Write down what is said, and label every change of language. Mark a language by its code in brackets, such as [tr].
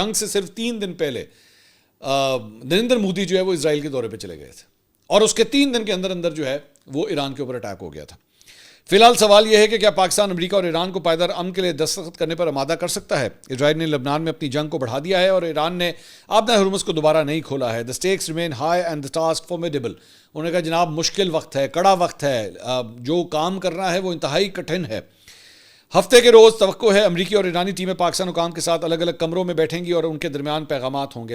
[ur] جنگ سے صرف 3 دن پہلے نریندر مودی جو ہے وہ اسرائیل کے دورے پہ چلے گئے تھے، اور اس کے 3 دن کے اندر اندر جو ہے وہ ایران کے اوپر اٹیک ہو گیا تھا. فی الحال سوال یہ ہے کہ کیا پاکستان امریکہ اور ایران کو پائیدار امن کے لیے دستخط کرنے پر آمادہ کر سکتا ہے؟ اسرائیل نے لبنان میں اپنی جنگ کو بڑھا دیا ہے اور ایران نے آبنہ ہرمز کو دوبارہ نہیں کھولا ہے. [en] The stakes remain high and the task formidable. [ur] انہوں نے کہا جناب مشکل وقت ہے، کڑا وقت ہے، جو کام کرنا ہے وہ انتہائی کٹھن ہے. ہفتے کے روز توقع ہے امریکی اور ایرانی ٹیمیں پاکستان حکام کے ساتھ الگ الگ کمروں میں بیٹھیں گی اور ان کے درمیان پیغامات ہوں گے.